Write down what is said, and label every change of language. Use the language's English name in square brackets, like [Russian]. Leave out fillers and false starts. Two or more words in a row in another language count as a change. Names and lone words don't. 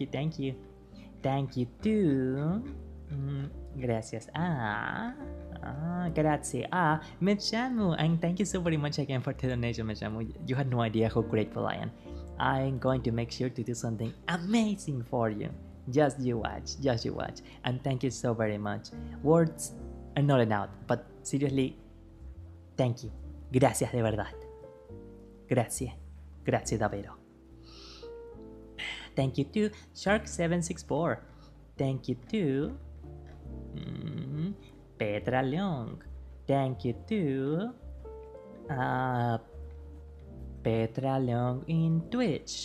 [English] Thank you to gracias grazie Mechamu, and thank you so very much again for the donation, Mechamu. You had no idea how grateful I am. I'm going to make sure to do something amazing for you. Just you watch, and thank you so very much. Words are not enough, but seriously, thank you. [Spanish] Gracias de verdad. [Italian] Grazie davvero. [English] Thank you to Shark764. Thank you to Petra Leong. Thank you to Petra Leong in Twitch.